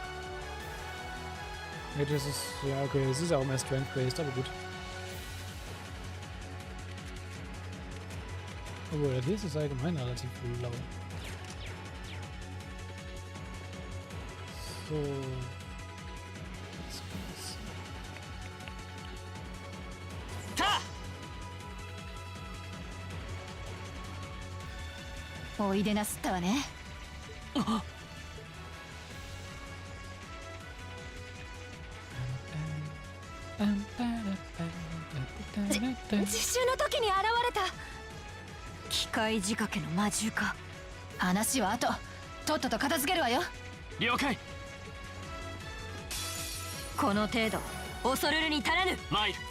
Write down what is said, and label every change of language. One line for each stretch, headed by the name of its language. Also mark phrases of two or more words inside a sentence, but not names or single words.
German: Ja, das ist, ja okay, es ist auch mehr Strength-based, aber gut. Obwohl, das ist allgemein relativ lau. So.
Japanese: おいでなすったわね。実習の時に現れた機械仕掛けの魔獣か。話は後、とっとと片付けるわよ。了解。この程度恐るるに足らぬ。参る。